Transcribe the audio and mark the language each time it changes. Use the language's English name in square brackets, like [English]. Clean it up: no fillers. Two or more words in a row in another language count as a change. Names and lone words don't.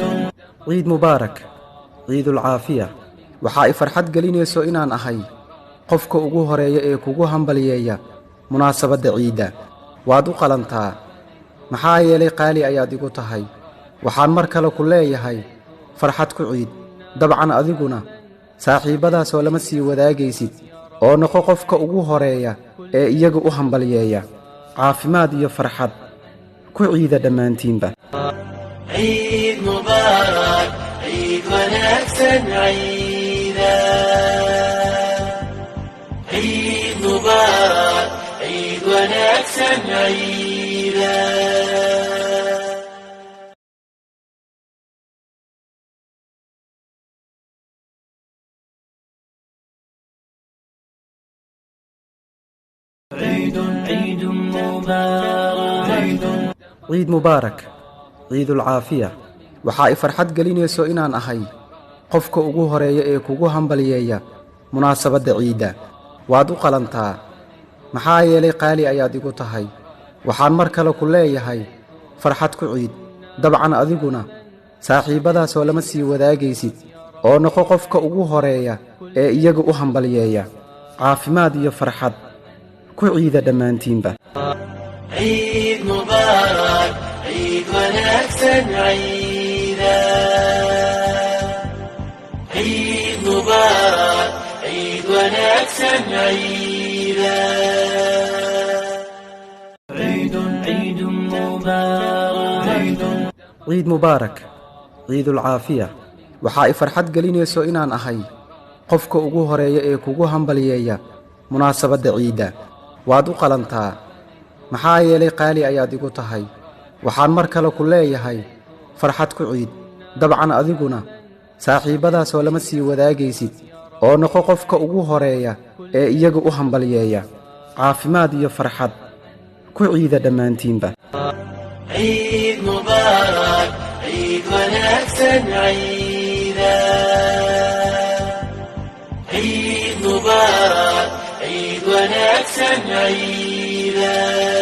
[Somali] ciid mubaarak ciidul caafiya waxa ay farxad gelinayso inaan ahay qofka ugu horeeya ee kugu hambaliyeeya munaasabadda ciidda waad u qalantaa maxaa yeelay qaali ayaad igu tahay waxaan mar kale ku leeyahay farxad ku ciid dabcan adiguna saaxiibbadaasoo lama sii wadaagaysid oo noqo qofka ugu horeeya ee iyaga u hambaliyeeya caafimaad iyo farxad ku ciida dhammaantiinba ciid mubaarak ciid wanaagsan ciida ciid mubaarak ciid wanaagsan ciida ciid mubaarak ciid mubaarak ciidul caafiya waxa ay farxad gelinayso inaan ahay qofka ugu horeeya ee kugu hambaliyeeya munaasabadda ciidda waad u qalantaa maxaa yeelay qaali ayaad igu tahay waxaan mar kale ku leeyahay farxad ku ciid dabcan adiguna saaxiibbadaasoo lama sii wadaagaysid oo noqo qofka ugu horeeya ee iyaga u hambaliyeeya caafimaad iyo farxad ku ciida dhammaantiinba ciid mubaarak ciid wanaagsan ciida ciid mubaarak ciid wanaagsan ciida ciid mubaarak ciid mubaarak ciidul caafiya waxa ay farxad gelinayso inaan ahay qofka ugu horeeya ee kugu hambaliyeeya munaasabadda ciidda waad u qalantaa maxaa yeelay qaali ayaad igu tahay waxaan mar kale ku leeyahay farxad ku ciid dabcan adiguna saaxiibbadaasoo lama sii wadaagaysid oo noqo qofka ugu horeeya ee iyaga u hambaliyeeya caafimaad iyo farxad ku ciida dhammaantiinba ciid mubaarak ciid wanaagsan ciida ciid mubaarak ciid wanaagsan ciida